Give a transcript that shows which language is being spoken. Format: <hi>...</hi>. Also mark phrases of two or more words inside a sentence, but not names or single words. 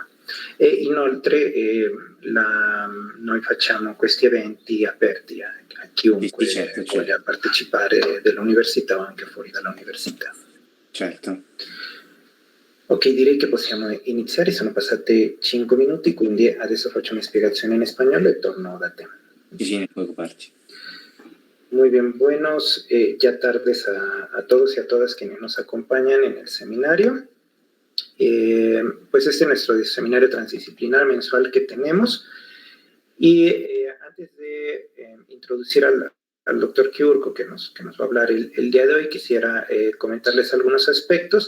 <it>E inoltre noi facciamo questi eventi aperti a chiunque voglia partecipare dell'università o anche fuori dall'università. Certo. Ok, direi che possiamo iniziare, sono passati 5 minuti, quindi adesso faccio una spiegazione in spagnolo e torno da te.</it> <es>Sí, no preocuparse. Muy bien, buenos ya tardes a todos y a todas quienes nos acompañan en el seminario. Pues este es nuestro seminario transdisciplinar mensual que tenemos. Y antes de introducir al doctor Chiurco, que nos va a hablar el día de hoy, quisiera comentarles algunos aspectos.</es>